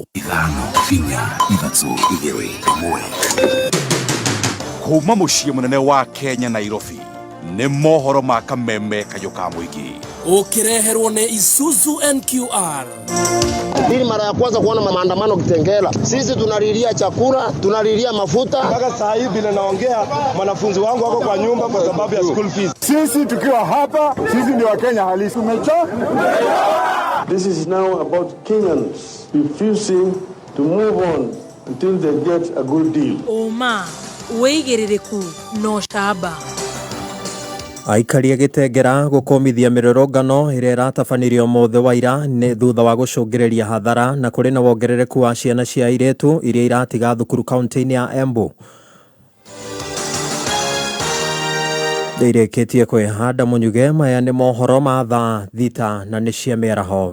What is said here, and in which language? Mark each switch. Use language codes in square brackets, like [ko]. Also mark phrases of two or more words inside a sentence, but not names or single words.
[ki] Ithano kinya ithatũ igĩrĩ ĩmwe. Kuma muciĩ munene wa Kenya Nairobi nĩ mohoro ma kameme kayũ ka mũingĩ ukireherwo nĩ Isuzu NQR. [sw] Hii mara ya kwanza kuona maandamano Kitengela. Sisi tunalilia chakula, tunalilia mafuta. Mpaka saa hii bila naongea wanafunzi wangu wako kwa nyumba kwa sababu ya [en] school fees. [sw] Sisi tukiwa hapa, sisi ni Wakenya halisi. [en] This is now about Kenyans refusing to move on until they get a good deal. Oma, weigiririku no shaba. [ki] Aikari agitengera gukomithia mirorongano iria iratabanirio mothe waira ni thutha wa gucungireria hathara na kuri na wongerereku wa ciana cia airetu iria iratiga thukuru kaunti-ini ya Embu. Ndirikitie kwihanda munyuge maya ni mohoro ma thaa thita na ni cia miaraho.